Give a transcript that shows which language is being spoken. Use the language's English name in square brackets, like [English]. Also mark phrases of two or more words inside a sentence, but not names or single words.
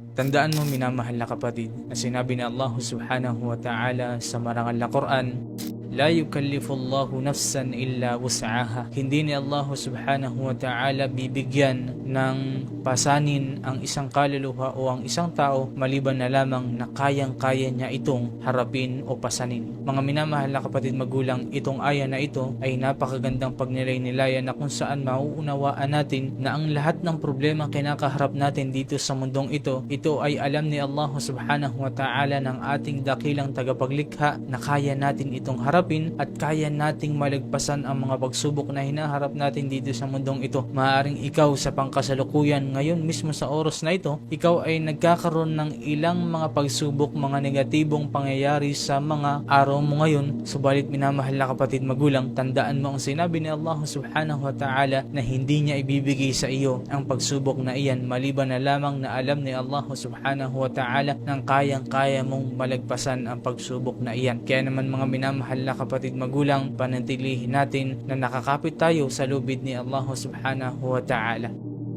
[Filipino] Tandaan mo minamahal na kapatid na sinabi ni Allah [Arabic] سبحانه وتعالى [Filipino] sa marangal na Quran, [Arabic] لا يكلف الله نفسا إلا وسعها. [Filipino] Hindi ni Allah [Arabic] سبحانه وتعالى [Filipino] bibigyan ng pasanin ang isang kaluluwa o ang isang tao maliban na lamang na kayang-kaya niya itong harapin o pasanin. Mga minamahal na kapatid magulang, itong aya na ito ay napakagandang pagnilay-nilayan na kung saan mauunawaan natin na ang lahat ng problema kinakaharap natin dito sa mundong ito ay alam ni Allah [Arabic] سبحانه وتعالى [Filipino] ng ating dakilang tagapaglikha na kaya natin itong harapin at kaya nating malagpasan ang mga pagsubok na hinaharap natin dito sa mundong ito. Maaaring ikaw sa pangkasalukuyan ngayon mismo sa oras na ito, ikaw ay nagkakaroon ng ilang mga pagsubok, mga negatibong pangyayari sa mga araw mo ngayon. Subalit minamahal na kapatid magulang, tandaan mo ang sinabi ni Allah [Arabic] سبحانه وتعالى [Filipino] na hindi niya ibibigay sa iyo ang pagsubok na iyan maliban na lamang na alam ni Allah [Arabic] سبحانه وتعالى [Filipino] nang kayang-kaya mong malagpasan ang pagsubok na iyan. Kaya naman mga minamahal na kapatid magulang, panatilihin natin na nakakapit tayo sa lubid ni Allah [Arabic] سبحانه وتعالى.